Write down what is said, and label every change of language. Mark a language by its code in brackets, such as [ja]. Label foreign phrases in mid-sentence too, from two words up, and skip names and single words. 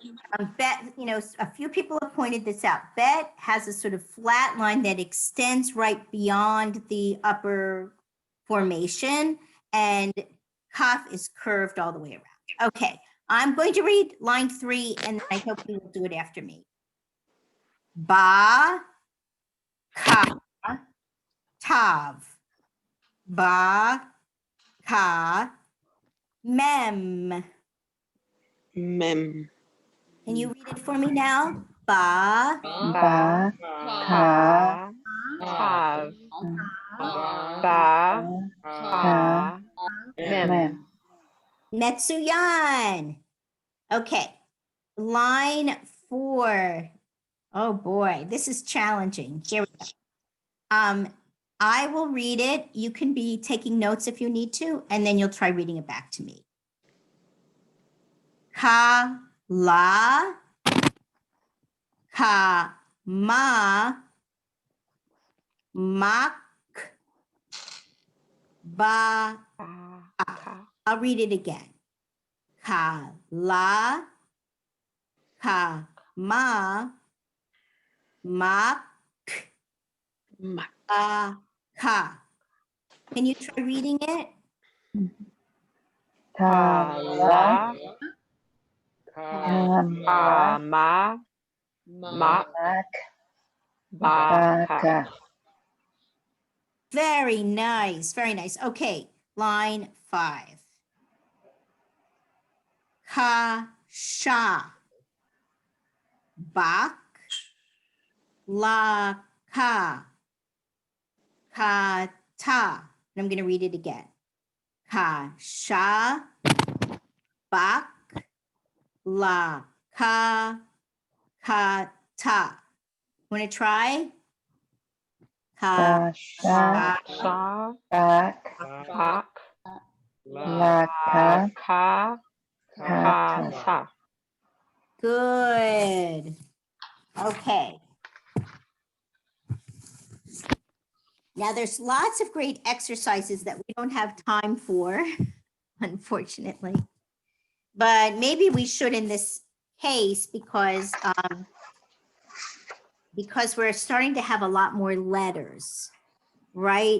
[en] Bet, a few people have pointed this out. Bet has a sort of flat line that extends right beyond the upper formation, and Cuff is curved all the way around. Okay, I'm going to read line 3, and I hope you will do it after me. [he] Ba, ka, tav. Ba, ka, mem. Mem. [en] Can you read it for me now? [he] Ba, Ba, Ka, tav, ba, ka, mem. Mem. Metsuyan. [en] Okay, line 4. Oh boy, this is challenging. Here we go. I will read it. You can be taking notes if you need to, and then you'll try reading it back to me. [he] Ka, la, ka, ma, mak, ba. [en] I'll read it again. [he] Ka, la, ka, ma, mak, ba, ka. [en] Can you try reading it? [he] Ta, la, Ka, ma, mak, ba, ka. [en] Very nice. Very nice. Okay, line 5. [he] Ka, sha, bak, la, ka, ka, ta. [en] And I'm going to read it again. [he] Ka, sha, bak, la, ka, ta. [en] Want to try? [he] Ka, sha, Sha, bak, bak, la, ka, ka, ta. ta. [en] good. Okay. Now there's lots of great exercises that we don't have time for, unfortunately. But maybe we should in this case because because we're starting to have a lot more letters, right?